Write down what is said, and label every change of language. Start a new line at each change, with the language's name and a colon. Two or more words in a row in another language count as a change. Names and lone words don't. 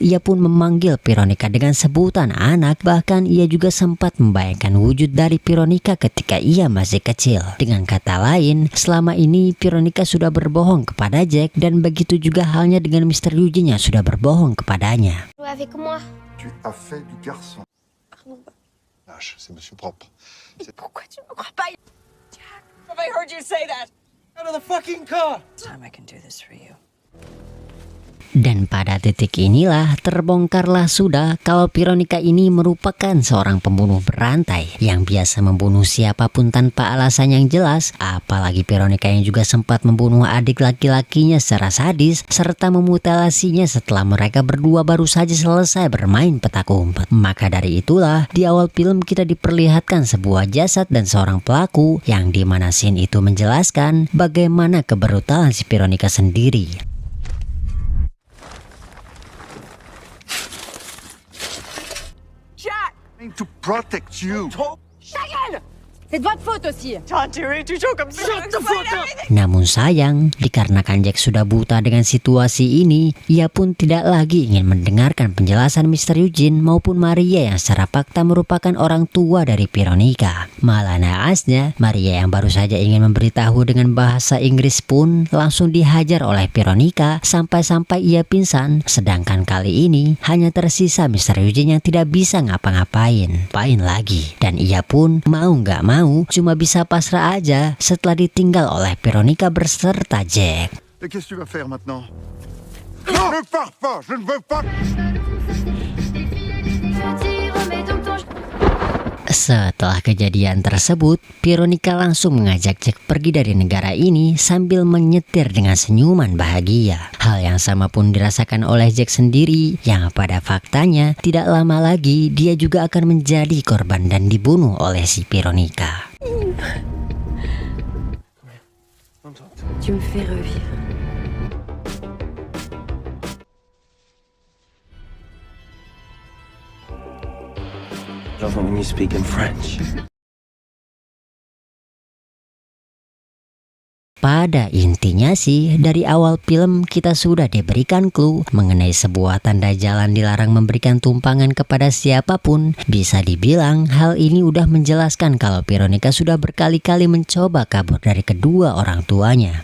Indonesian: Ia pun memanggil Veronica dengan sebutan anak, bahkan ia juga sempat membayangkan wujud dari Veronica ketika ia masih kecil. Dengan kata lain, selama ini Veronica sudah berbohong kepada Jack dan begitu juga halnya dengan Mr. Eugene yang sudah berbohong kepadanya.
French: Avec moi. Tu as fait du garçon. Lâche, c'est monsieur propre. Pourquoi tu me crois pas?
English: Have I heard you say that? Out of the fucking car! Time I can do this for you.
Indonesian: Dan pada titik inilah terbongkarlah sudah kalau Veronica ini merupakan seorang pembunuh berantai yang biasa membunuh siapapun tanpa alasan yang jelas. Apalagi Veronica yang juga sempat membunuh adik laki-lakinya secara sadis serta memutilasinya setelah mereka berdua baru saja selesai bermain petak umpet. Maka dari itulah di awal film kita diperlihatkan sebuah jasad dan seorang pelaku yang dimana scene itu menjelaskan bagaimana kebrutalan si Veronica sendiri.
English: To protect you.
French: C'est de votre faute aussi. Tu es toujours comme ça.
English: Shut the fuck up.
Indonesian: Namun sayang, dikarenakan Jack sudah buta dengan situasi ini, ia pun tidak lagi ingin mendengarkan penjelasan Mr. Eugene maupun Maria yang secara fakta merupakan orang tua dari Veronica. Malah naasnya, Maria yang baru saja ingin memberitahu dengan bahasa Inggris pun langsung dihajar oleh Veronica sampai-sampai ia pingsan. Sedangkan kali ini hanya tersisa Mr. Eugene yang tidak bisa ngapa-ngapain. Pain lagi. Dan ia pun mau nggak mau cuma bisa pasrah aja setelah ditinggal oleh Veronica berserta Jack.
French: Et qu'est-ce que tu vas faire maintenant? Non! Ne pars pas, je ne veux pas.
Indonesian: Setelah kejadian tersebut, Veronica langsung mengajak Jack pergi dari negara ini sambil menyetir dengan senyuman bahagia. Hal yang sama pun dirasakan oleh Jack sendiri, yang pada faktanya tidak lama lagi dia juga akan menjadi korban dan dibunuh oleh si Veronica.
French: Tu me fais revivre.
English: Love it when you speak in French.
Indonesian: Pada intinya sih, dari awal film kita sudah diberikan clue mengenai sebuah tanda jalan dilarang memberikan tumpangan kepada siapapun. Bisa dibilang hal ini udah menjelaskan kalau Veronica sudah berkali-kali mencoba kabur dari kedua orang tuanya.